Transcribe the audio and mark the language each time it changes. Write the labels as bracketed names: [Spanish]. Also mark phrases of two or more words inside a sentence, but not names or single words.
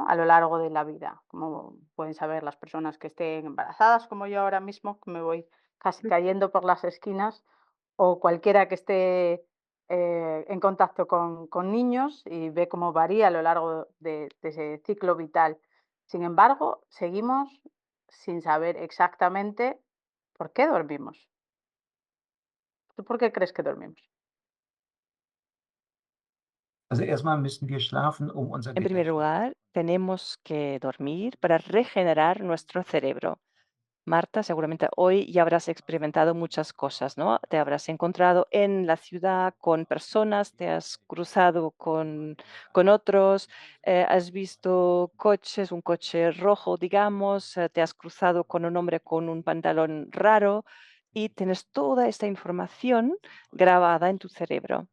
[Spanish] A lo largo de la vida, como pueden saber las personas que estén embarazadas, como yo ahora mismo, que me voy casi cayendo por las esquinas, o cualquiera que esté en contacto con niños y ve cómo varía a lo largo de ese ciclo vital. Sin embargo, seguimos sin saber exactamente por qué dormimos. ¿Tú por qué crees que dormimos? [German] Also erstmal müssen wir schlafen, um unser [Spanish] En primer [German] Gedächtnis [Spanish] lugar, tenemos que dormir para regenerar nuestro cerebro. Marta, seguramente hoy ya habrás experimentado muchas cosas, ¿no? Te habrás encontrado en la ciudad con personas, te has cruzado con otros, has visto coches, un coche rojo, digamos, te has cruzado con un hombre con un pantalón raro y tienes toda esta información grabada en tu cerebro.